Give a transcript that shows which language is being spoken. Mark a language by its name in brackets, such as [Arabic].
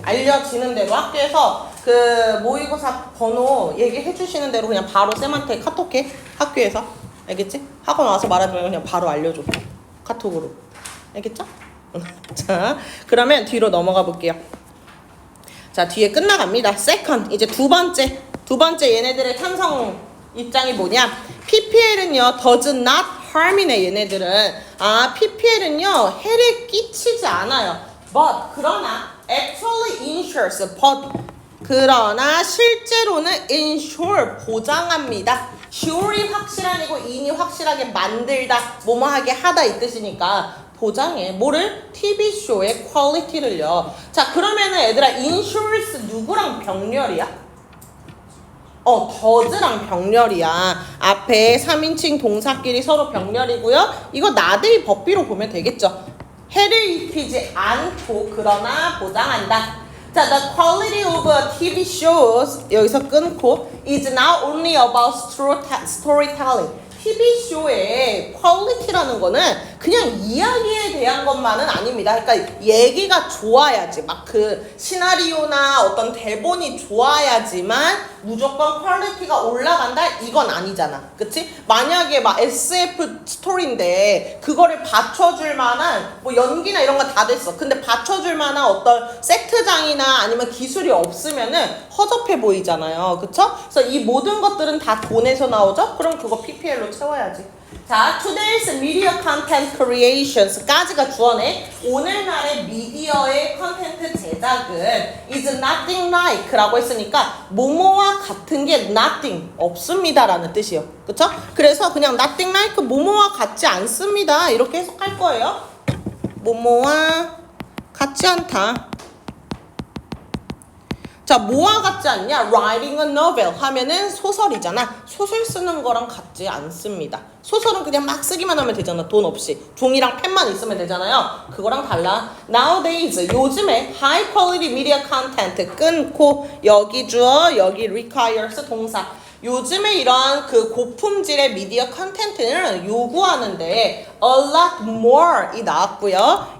[Korean] 알려지는 대로 학교에서 그 모의고사 번호 얘기해 주시는 대로 그냥 바로 쌤한테 카톡해. 학교에서. 알겠지? 학원 와서 말하지 말고 그냥 바로 알려줘. 카톡으로. 알겠죠? 자, 그러면 뒤로 넘어가 볼게요. 자, 뒤에 끝나갑니다. second. 이제 두 번째 얘네들의 찬성 입장이 뭐냐? PPL은요, [English] does not harm [Korean] 이네, 얘네들은. PPL은요, 해를 끼치지 않아요. but, 그러나, [English] actually ensures, [Korean] but, 그러나 실제로는 ensure, 보장합니다. sure이 확실한이고 in이 확실하게 만들다, 뭐뭐하게 하다 이 뜻이니까 보장해. 뭐를? TV쇼의 퀄리티를요. 자, 그러면은 얘들아, ensures 누구랑 병렬이야? does랑 병렬이야. 앞에 3인칭 동사끼리 서로 병렬이고요. 이거 나데이 법비로 보면 되겠죠. 해를 입히지 않고 그러나 보장한다. [English] 자, the quality of TV shows [Korean] 여기서 끊고 [English] is not only about storytelling. [Korean] TV쇼의 퀄리티라는 거는 그냥 이야기에 대한 것만은 아닙니다. 그러니까 얘기가 좋아야지. 막 그 시나리오나 어떤 대본이 좋아야지만 무조건 퀄리티가 올라간다? 이건 아니잖아. 그치? 만약에 막 SF 스토리인데 그거를 받쳐줄 만한 뭐 연기나 이런 거 다 됐어. 근데 받쳐줄 만한 어떤 세트장이나 아니면 기술이 없으면은 허접해 보이잖아요. 그쵸? 그래서 이 모든 것들은 다 돈에서 나오죠? 그럼 그거 PPL로 채워야지. [English] 자, today's media content creations까지가 주어네. [Korean] 오늘날의 미디어의 컨텐트 제작은 [English] is nothing like [Korean] 라고 했으니까 뭐뭐와 같은 게 nothing 없습니다라는 뜻이에요. 그쵸? 그래서 그냥 nothing like 뭐뭐와 같지 않습니다 이렇게 해석할 거예요. 뭐뭐와 같지 않다. 자, 뭐와 같지 않냐? [English] Writing a novel 하면은 [Korean] 소설이잖아. 소설 쓰는 거랑 같지 않습니다. 소설은 그냥 막 쓰기만 하면 되잖아. 돈 없이. 종이랑 펜만 있으면 되잖아요. 그거랑 달라. Nowadays, 요즘에 [English] high quality media content [Korean] 끊고 여기 주어, 여기 requires 동사. 요즘에 이러한 그 고품질의 미디어 컨텐츠는 요구하는데 [English] a lot more [Korean] 이 나왔고요.